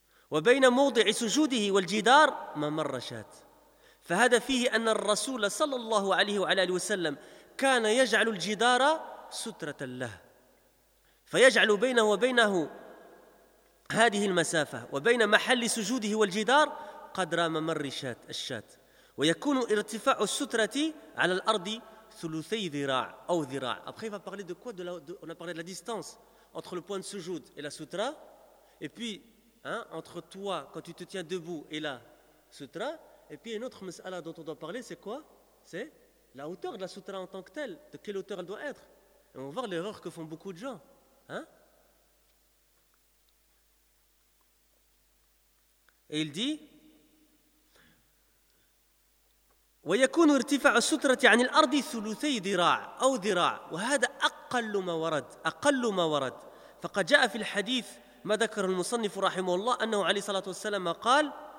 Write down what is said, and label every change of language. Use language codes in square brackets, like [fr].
[ar] وبين موضع سجوده والجدار ممر شات فهذا فيه أن الرسول صلى الله عليه وعلى آله وسلم كان يجعل الجدار سترة له فيجعل بينه وبينه هذه المسافة وبين محل سجوده والجدار قدر ممر الشات ويكون ارتفاع السترة على الأرض 3/4 ذراع أو ذراع. [fr] Après il va parler de quoi, on a parlé de la distance entre le point de sujoud et la sutra, et puis entre toi quand tu te tiens debout et la sutra, et puis une autre mas'ala dont on doit parler, c'est quoi? C'est la hauteur de la sutra en tant que telle, de quelle hauteur elle doit être. Et on va voir l'erreur que font beaucoup de gens, hein. Et il dit [ar] ويكون ارتفاع السترة عن الأرض 3/4 ذراع أو ذراع وهذا أقل ما ورد فقد جاء في الحديث ما ذكر المصنف رحمه الله أنه عليه الصلاة والسلام قال